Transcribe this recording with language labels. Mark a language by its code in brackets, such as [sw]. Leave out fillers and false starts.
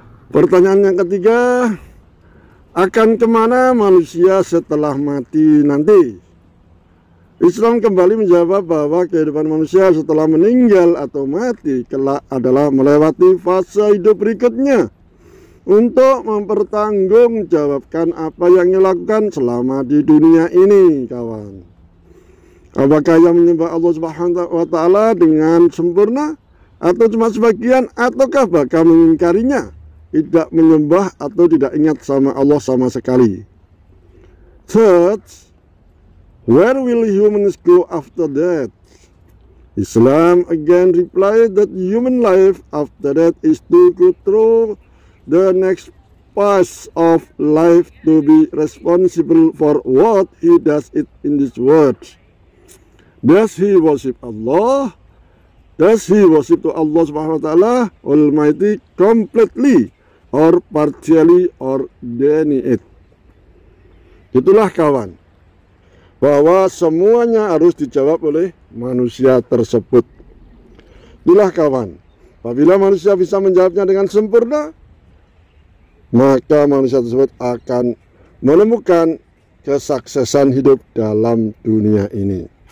[id] Pertanyaan yang ketiga, akan kemana manusia setelah mati nanti? Islam kembali menjawab bahwa kehidupan manusia setelah meninggal atau mati kelak adalah melewati fase hidup berikutnya untuk mempertanggungjawabkan apa yang dilakukan selama di dunia ini, kawan. Apakah yang menyembah Allah Subhanahu wa ta'ala dengan sempurna atau cuma sebagian, ataukah bahkan mengingkarinya, tidak menyembah atau tidak ingat sama Allah sama sekali? [en] Third, where will humans go after that? Islam again replied that human life after that is to go through the next phase of life to be responsible for what he does it in this world. Does he worship Allah? Does he worship to Allah Subhanahu wa ta'ala Almighty completely or partially or deny it? [id] Itulah, kawan, bahwa semuanya harus dijawab oleh manusia tersebut. Itulah, kawan, apabila manusia bisa menjawabnya dengan sempurna, maka manusia tersebut akan menemukan kesuksesan hidup dalam dunia ini.